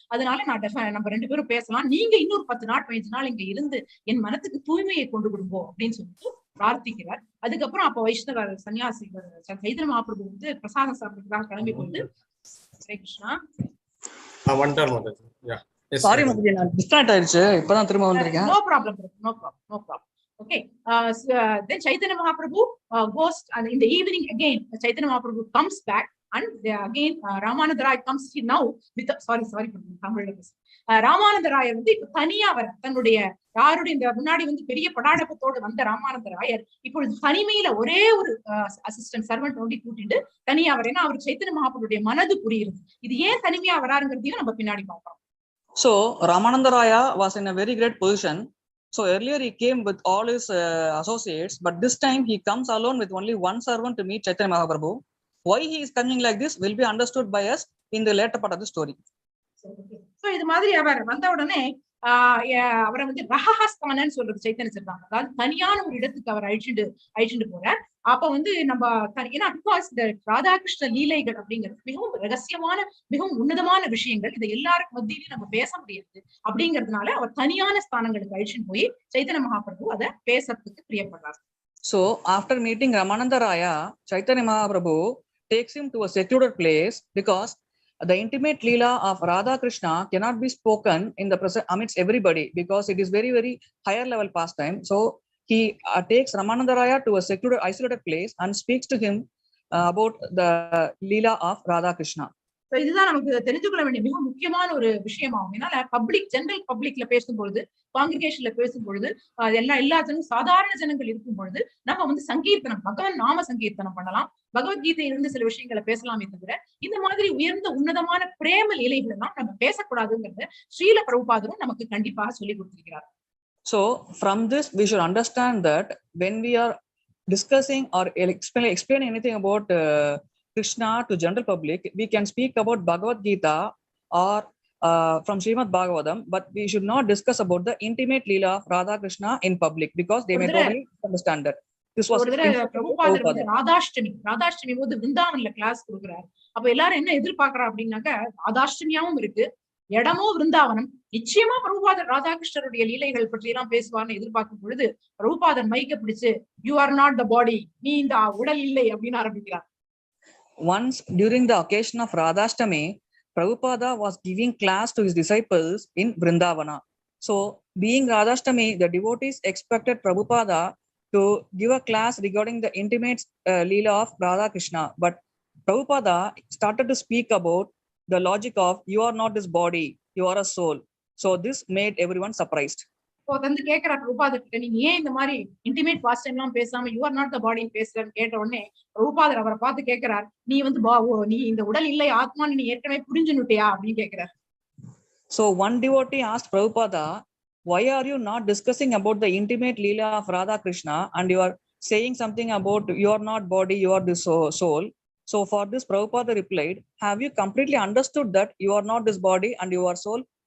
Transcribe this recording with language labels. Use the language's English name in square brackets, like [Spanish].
[Tamil] அதனால நம்ம 2 பேரும் பேசலாம். நீங்க இன்னொரு 10 நாள் 15 நாள் இங்க இருந்து என் மனத்துக்கு தூய்மையை கொண்டு கொடுப்போம் அப்படின்னு சொல்லிட்டு பிரார்த்திக்கிறார். அதுக்கப்புறம் அப்ப வைஷ்ணவ சன்னியாசி சைதன்ய மகாபிரபு வந்து பிரசாதம் சாப்பிடுறதுக்காக கிளம்பி கொண்டு, ஹரே கிருஷ்ணா. சாரி மகதி, நான் டிஸ்ட்ராக்ட் ஆயிடுச்சு, இப்பதான் திரும்ப வந்திருக்கேன். [English] No problem. Okay, then Chaitanya Mahaprabhu goes in the evening again. Chaitanya Mahaprabhu comes back and again Ramanada Raya comes now with sorry Tamil. [Tamil] Ramanada Raya வந்து தனியா வர தன்னுடைய யாருடைய இந்த முன்னாடி வந்து பெரிய படாடப்பத்தோடு வந்த ராமானந்த ராயர் இப்பொழுது தனிமையில ஒரே ஒரு அசிஸ்டன்ட் சர்வன்ட் ஒண்டி கூட்டிட்டு தனியா வர. ஏன்னா அவர் சைத்தன்ய மகாபிரபுடைய மனது புரியுது. இது ஏன் தனிமையா வராருங்கிறதையும் நம்ம பின்னாடி பார்ப்போம். [English] So Ramanada Raya was in a very great position. So earlier he came with all his associates, but this time he comes alone with only one servant to meet Chaitanya Mahaprabhu. Why he is coming like this will be understood by us in the later part of the story. [Tamil] So இது மாதிரி அவர் வந்த உடனே அவரை வந்து ரஹஹஸ்தானன்னு சொல்றது சைத்தன்ய சொல்றாங்க. அதாவது தனியான ஒரு இடத்துக்கு அவர் அழிச்சுட்டு போறார். அப்ப வந்து நம்ம ஏன்னா பிகாஸ் இந்த ராதாகிருஷ்ண லீலைகள் அப்படிங்கிறது மிகவும் ரகசியமான மிகவும் உன்னதமான விஷயங்கள், இதை எல்லாருக்கும் மத்தியிலும் நம்ம பேச முடியாது. அப்படிங்கிறதுனால அவர் தனியான ஸ்தானங்களுக்கு அழிச்சுட்டு போய் சைத்தன்ய மகாபிரபு அதை பேசுறதுக்கு பிரியப்படுறார். [English] So after meeting Ramanada Raya, Chaitanya Mahaprabhu takes him to a secluded place because the intimate leela of Radha Krishna cannot be spoken in the present amidst everybody because it is very very higher level pastime. So he takes Ramanada Raya to a secluded isolated place and speaks to him about the leela of Radha Krishna. [Tamil] இதுதான் நமக்கு தெரிஞ்சுக்கொள்ள வேண்டிய மிக முக்கியமான ஒரு விஷயமாகும். ஏன்னா general பப்ளிக்ல பேசும்பொழுது, காங்கிரிகேஷன்ல பேசும்பொழுது, எல்லா சாதாரண ஜனங்கள் இருக்கும் பொழுது நம்ம வந்து சங்கீர்த்தனம், பகவான் நாம சங்கீர்த்தனம் பண்ணலாம், பகவத்கீதையிலிருந்து சில விஷயங்களை பேசலாமே தவிர இந்த மாதிரி உயர்ந்த உன்னதமான பிரேம லீலைகள் எல்லாம் நம்ம பேசக்கூடாதுங்கிறத ஸ்ரீல பிரபுபாதரும் நமக்கு கண்டிப்பாக சொல்லி கொடுத்திருக்கிறார். [English] So from this we should understand that when we are discussing or explaining anything about Krishna to general public, we can speak about Bhagavad Gita or from Srimad Bhagavatam, but we should not discuss about the intimate leela of Radha Krishna in public because they may totally understand that. This was [Tamil] பிரபுபாதர் ராதாஷ்டமி போது விருந்தாவன்ல class கொடுக்குறாரு. அப்ப எல்லாரும் என்ன எதிர்பார்க்கறா அப்படின்னாக்க, ராதாஷ்டமியாவும் இருக்கு, இடமும் விருந்தாவனம், நிச்சயமா பிரபுபாதர் ராதாகிருஷ்ணருடைய லீலைகள் பற்றி எல்லாம் பேசுவார்னு எதிர்பார்க்கும் பொழுது பிரபுபாதர் மைக்க பிடிச்சு, [English] you are not the body, [Tamil] நீ இந்த உடல் இல்லை அப்படின்னு ஆரம்பிக்கிறார். [English] Once during the occasion of Radhashtami, Prabhupada was giving class to his disciples in Vrindavana. So being Radhashtami, the devotees expected Prabhupada to give a class regarding the intimate leela of Radha Krishna, but Prabhupada started to speak about the logic of you are not this body, you are a soul. So this made everyone surprised. [Tamil] வந்து கேட்கிற பிரபுபாதர் கிட்ட, நீங்க ஏன் இந்த மாதிரி intimate past time எல்லாம் பேசாம [English] you are not the body [Tamil] பேசுறன்னு கேட்ட உடனே பிரபுபாதர் அவரை பார்த்து கேட்கிறார், நீ வந்து நீ இந்த உடல் இல்லை ஆத்மான்னு நீ ஏற்கனவே புரிஞ்சுனுட்டியா அப்படின்னு கேட்கிறார். [English] So one devotee asked Prabhupada, why are you not discussing about the intimate leela of Radha Krishna and you are saying something about you are not body, you are the soul? So for this Prabhupada replied, have you completely understood that you are not this body and you are soul?